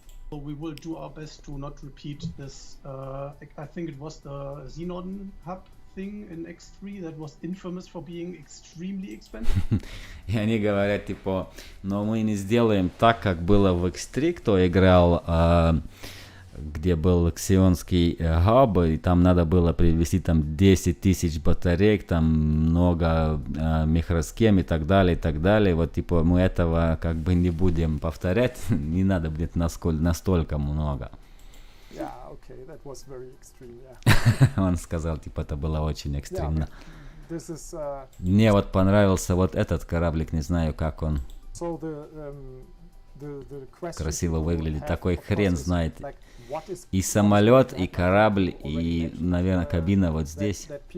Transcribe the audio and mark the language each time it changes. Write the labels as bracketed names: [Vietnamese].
[English] We will do our best to not repeat this. I think it was the Xenon hub thing in X3 that was infamous for being extremely expensive. [Russian] И они говорят, типа, но мы не сделаем так, как было в X3, кто играл, где был ксионский хаб, и там надо было привезти там 10 тысяч батареек, там много микросхем и так далее, и так далее. Вот типа мы этого как бы не будем повторять, не надо будет настолько много. [English] Yeah, okay, that was very extreme, yeah. [Russian] Он сказал, типа это было очень экстремно. Мне вот понравился вот этот кораблик, не знаю как он. [English] So [Russian] красиво выглядит. Такой хрен знает. И самолет, и корабль, и, наверное, кабина вот здесь.